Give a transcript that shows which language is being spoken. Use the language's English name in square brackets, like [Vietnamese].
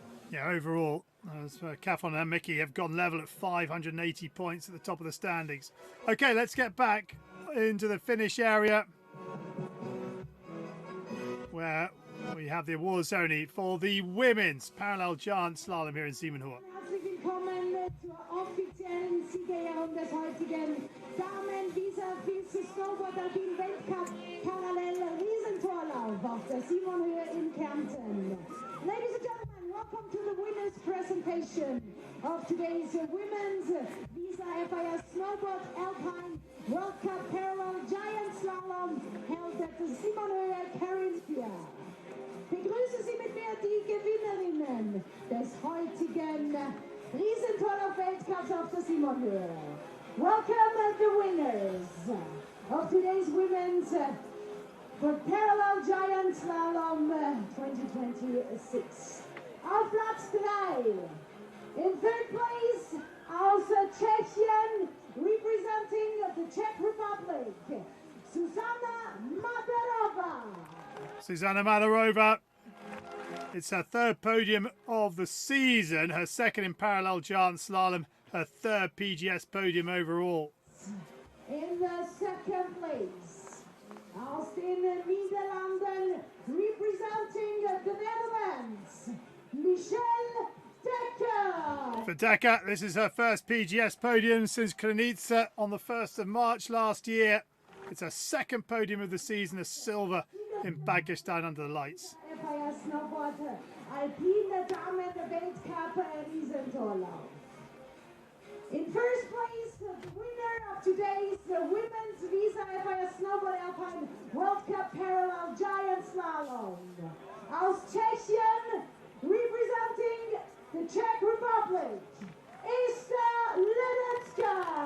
[English] Yeah, overall, Kafon and Mickey have gone level at 580 points at the top of the standings. Okay, let's get back into the finish area where we have the awards ceremony for the women's parallel giant slalom here in Simonhöhe. [German] Herzlich willkommen zur offiziellen Siegerehrung des heutigen Damen-FIS Snowboard Alpine Weltcup Parallel Riesentorlauf auf der Simonhöhe in Kärnten. [English] Ladies and gentlemen, welcome to the winners presentation of today's women's Visa FIS Snowboard Alpine World Cup Parallel Giant Slalom held at the Simonhöhe Carinthia. [German] Begrüße Sie mit mir die Gewinnerinnen des heutigen Riesentorlauf-Weltcups auf der Simonhöhe. [English] Welcome the winners of today's women's for Parallel Giant Slalom 2026. [German] Auf Platz 3, [English] in 3rd place, [German] aus Tschechien, [English] representing the Czech Republic, Susanna Madarova. Susanna Madarova, it's her 3rd podium of the season, her 2nd in parallel giant slalom, her 3rd PGS podium overall. In the 2nd place, [German] aus den Niederlanden, [English] representing the Netherlands, Michelle Dekker. For Dekker, this is her 1st PGS podium since Krynica on the 1st of March last year. It's her 2nd podium of the season, a silver in Baggestan under the lights. [German] FIS Snowboard Alpine Damen Weltcup Riesentorlauf. [English] In 1st place, the winner of today's women's Visa FIS Snowboard Alpine World Cup Parallel Giant Slalom. [German] Aus Tschechien, [English] representing the Czech Republic, Esther Ledecka.